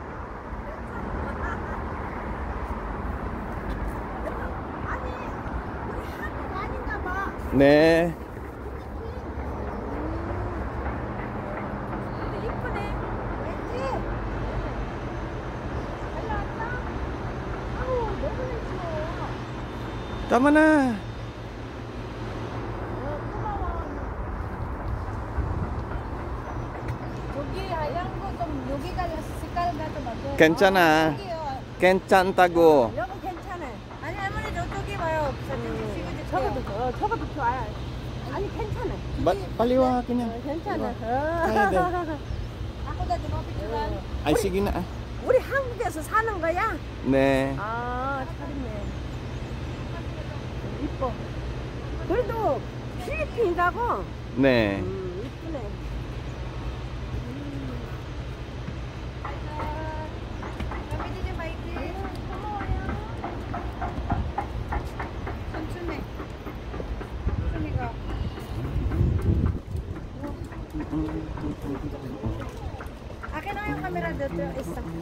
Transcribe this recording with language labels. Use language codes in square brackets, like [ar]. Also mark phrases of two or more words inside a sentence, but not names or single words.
[ko] 아니 우리 한국 아닌가 봐. 네. 근데 이쁘네. 왠지? 잘 나왔다? 아우 너무 예뻐. [tl] Tama na. [ko] 고마워. 여기 하얀 거 좀 여기가 색깔가 좀 어때? 괜찮아. 괜찮다고. 여기 괜찮아. 아니 할머니 저쪽에 봐요. 사진 찍어줄게요. 저것도 좋아요. 아니 괜찮아. 빨리 와 그냥. 괜찮아. 가야 돼. 아까도 좀 비추간. [tl] Ay sige na. [ko] 우리 한국에서 사는 거야? 네. 아, 잘했네. 이뻐. 그래도 필리핀이라고? 네. 이쁘네. 여기 마이티. 고마워요. 천천히. 천천히 [tl] Akin na yung camera dito. Isa.